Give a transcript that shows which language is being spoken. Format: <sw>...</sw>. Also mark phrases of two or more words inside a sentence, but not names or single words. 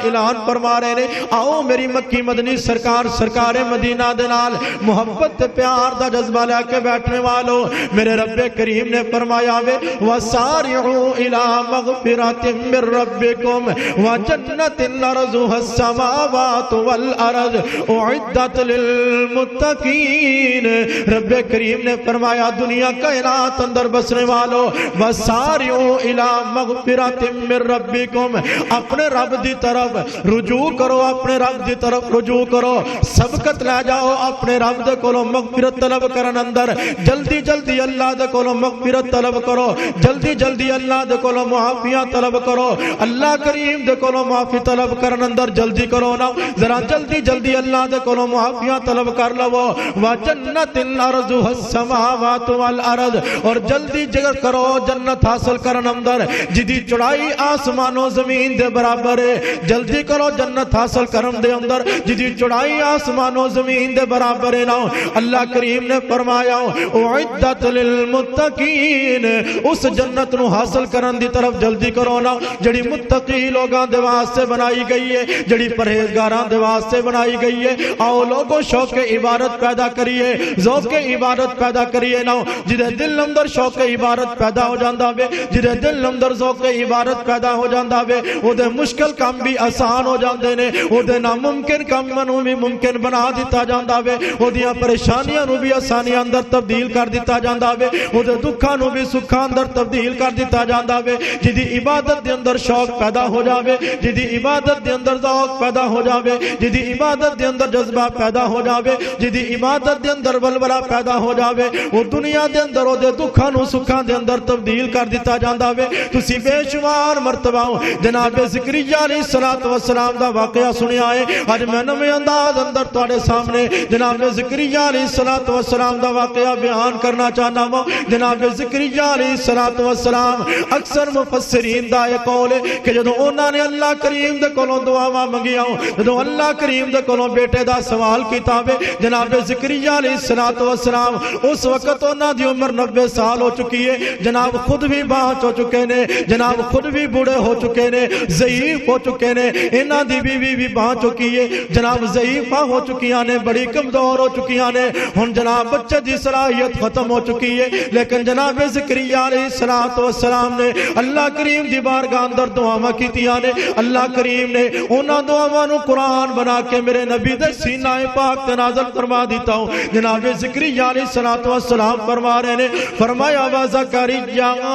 <pa>اعلان فرما رہے نے آؤ میری مکی مدنی سرکار سرکار مدینہ دنال محبت پیار دا جذبہ لے کے بیٹھنے والوں میرے رب کریم نے فرمایا</pa> <ar>وَسَارِعُوا إِلَىٰ مَغْفِرَةٍ مِّن رَّبِّكُمْ وَجَنَّةٍ عَرْضُهَا السَّمَاوَاتُ وَالْأَرْضُ أُعِدَّتْ</ar> <pa>لِلْمُتَّقِينَ رب کریم نے فرمایا دنیا کائنات اندر بسنے والوں</pa> <ar>وَسَارِعُوا إِلَىٰ مَغْفِرَةٍ مِّن رَّبِّكُمْ</ar> <pa>اپنے رب دی طرف رجوع کرو اپنے رب دی طرف رجوع کرو سبقت لے جاؤ اپنے رب دے کولوں مغفرت طلب کرن اندر جلدی جلدی اللہ دے کولوں مغفرت طلب کرو جلدی جلدی اللہ دے کولوں معافیاں طلب کرو اللہ کریم دے کولوں معافی طلب کرن اندر جلدی کرو نا ذرا جلدی جلدی اللہ دے کولوں معافیاں طلب کر لو</pa> <ar>وَجَنَّةٍ عَرْضُهَا السَّمَاوَاتُ وَالْأَرْضُ</ar> <pa>اور جلدی جگر کرو جنت حاصل کرن اندر جدی چڑھائی آسمان و زمین دے برابر ہے جلدی کرو جنت حاصل کرم دے اندر جدی چڑھائی آسمان و زمین دے برابر ہے نا اللہ کریم نے فرمایا اعدت للمتقین اس جنت نو حاصل کرن دی طرف جلدی کرو نا جڑی متقی لوگاں دے واسطے بنائی گئی ہے جڑی پرہیزگاراں دے واسطے بنائی گئی ہے آؤ لوگوں شوق عبادت پیدا کریے ذوق عبادت پیدا کریے نا جدے دل اندر شوق عبادت پیدا ہو جاندا وے جدے دل اندر ذوق عبادت پیدا ہو جاندا وے او دے مشکل کام بھی آسان ہو جاندے نے او دے ناممکن کام نو بھی ممکن بنا دیتا جاندا وے او دیاں پریشانیاں نو بھی آسانیاں اندر تبدیل کر دیتا جاندا وے او دے دکھاں نو بھی سکھاں اندر تبدیل کر دیتا جاندا وے جدی عبادت دے اندر شوق پیدا ہو جاوے جدی عبادت دے اندر ذوق پیدا ہو جاوے جدی عبادت دے اندر جذبہ پیدا ہو جاوے جدی عبادت دے اندر ولولہ پیدا ہو جاوے او دنیا دے اندر او دے دکھاں نو سکھاں دے اندر تبدیل کر دیتا جاندا وے تسی بے شمار مرتبہ جناب زکریا</pa> <ar>علیہ السلام</ar> <pa>دا واقعہ سنیا ہے آج میں نویں انداز اندر تواڈے سامنے جناب زکریا</pa> <ar>علیہ السلام</ar> <pa>دا واقعہ بیان کرنا چاہنا ہوں جناب زکریا</pa> <ar>علیہ السلام</ar> <pa>اکثر مفسرین دا یہ قول ہے کہ جدوں انہاں نے اللہ کریم دے کولوں دعاواں منگیاں جدوں اللہ کریم دے کولوں بیٹے دا سوال کیتا وے جناب زکریا</pa> <ar>علیہ السلام</ar> <pa>اس وقت انہاں دی عمر 90 سال ہو چکی ہے جناب خود بھی باہر ہو چکے نے جناب خود بھی بوڑھے ہو چکے نے ضعیف ہو چکے نے انہاں دی بیوی بھی باہر چکی ہے جناب ضعیفہ ہو چکیاں نے بڑی کمزور ہو چکیاں نے ہن جناب بچے دی صلاحیت ختم ہو چکی ہے لیکن جناب زکریا</pa> <ar>علیہ السلام</ar> <pa>نے اللہ کریم دی بارگاہ اندر دعاواں کیتیاں نے اللہ کریم نے انہاں دعاواں نو قرآن بنا کے میرے نبی دے سینہ پاک تے نازل فرما دیتا ہوں جناب زکریا</pa> <ar>علیہ السلام</ar> <pa>فرما رہے نے فرمایا وا زکریا</pa>